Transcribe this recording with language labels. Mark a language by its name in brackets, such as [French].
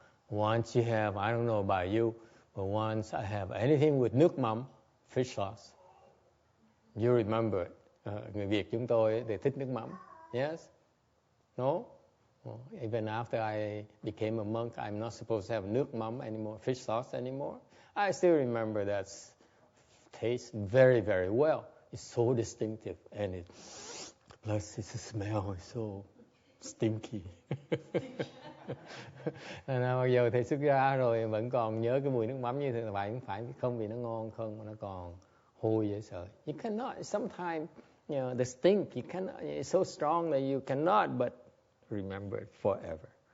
[English] Once you have, I don't know about you, but once I have anything with nước mắm, fish sauce. You remember it. [Vietnamese] Người Việt chúng tôi they thích nước mắm. [English] Yes. No. Even after I became a monk, I'm not supposed to have nước mắm anymore, fish sauce anymore. I still remember that taste very, very well. It's so distinctive, and plus it's a smell is so stinky. [Vietnamese] Mặc dù thầy xuất gia rồi vẫn còn nhớ cái mùi nước mắm như thế là vậy, không vì nó ngon không mà nó còn hôi dễ sợ. [English] You cannot. Sometimes, you know, the stink you cannot. It's so strong that you cannot but remember it forever.